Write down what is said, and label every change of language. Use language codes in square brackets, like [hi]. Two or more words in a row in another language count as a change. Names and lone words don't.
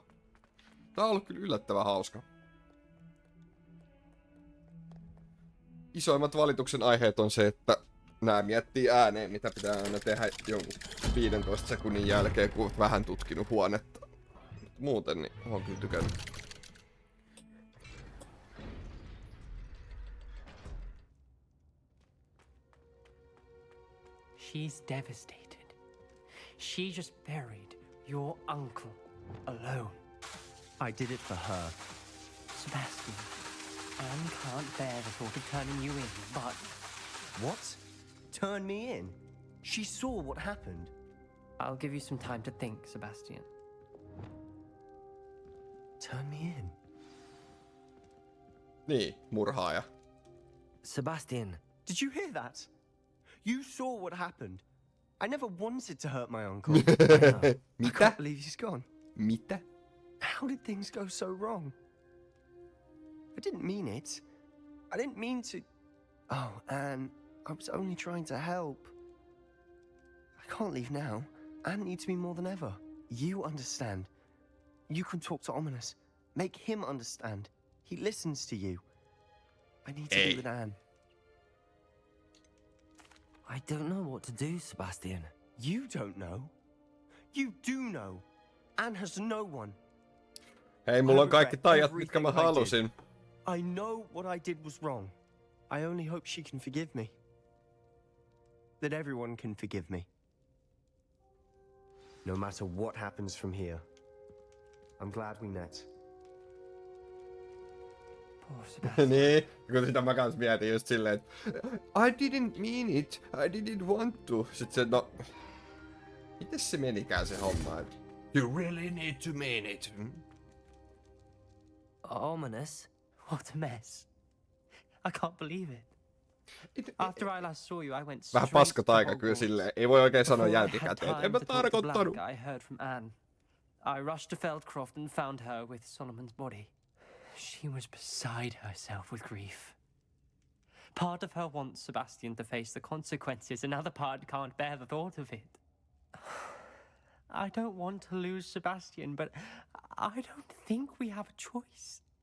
[fi] Tää on ollut kyllä yllättävän hauska. Isoimmat valituksen aiheet on se, että nää miettii ääneen, mitä pitää aina tehdä jonkun 15 sekunnin jälkeen, kun oot vähän tutkinut huonetta. Muuten niin oon kyllä tykännyt. [en] She's devastated. She just buried your uncle alone. I did it for her. Sebastian, Anne can't bear the thought of turning you in, but... What? Turn me in? She saw what happened. I'll give you some time to think, Sebastian. Turn me in? [fi] Niin, murhaaja. [en] Sebastian, did you hear that? You saw what happened. I never wanted to hurt my uncle. I can't believe he's gone. [fi] Mitä? [en] How did things go so wrong? I didn't mean it. I didn't mean to... Oh, Anne, I was only trying to help. I can't leave now. Anne needs me more than ever. You understand. You can talk to Ominous. Make him understand. He listens to you. I need to be with Anne. I don't know what to do, Sebastian. You don't know. You do know. Anne has no one. [fi] Hei, mulla on kaikki taijat, mitkä mä halusin. [en] I know what I did was wrong. I only hope she can forgive me. That everyone can forgive me. No matter what happens from here, I'm glad we met. [fi] Niin, kun sitä mä kans mietin just silleen, että [en] I didn't mean it, I didn't want to. [fi] Sitten se, no, mites se menikään se homma, että [en] you really need to mean it. Ominous? What a mess. I can't believe it. After I last saw you, I went [fi] Vähän [en] straight [fi] paska [en] to [fi] taika kyllä [en] Hogwarts. [fi] silleen, ei voi oikein sanoa [en] Before I had [fi] jälkikäteen, että [en] time [fi] en mä [en] to talk to [fi] tarkoittanut. [en] Black, I heard from Anne. I rushed to Feldcroft and found her with Solomon's body. She was beside herself with grief. Part of her wants Sebastian to face the consequences, another part can't bear the thought of it. I don't want to lose Sebastian, but I don't think we have a choice.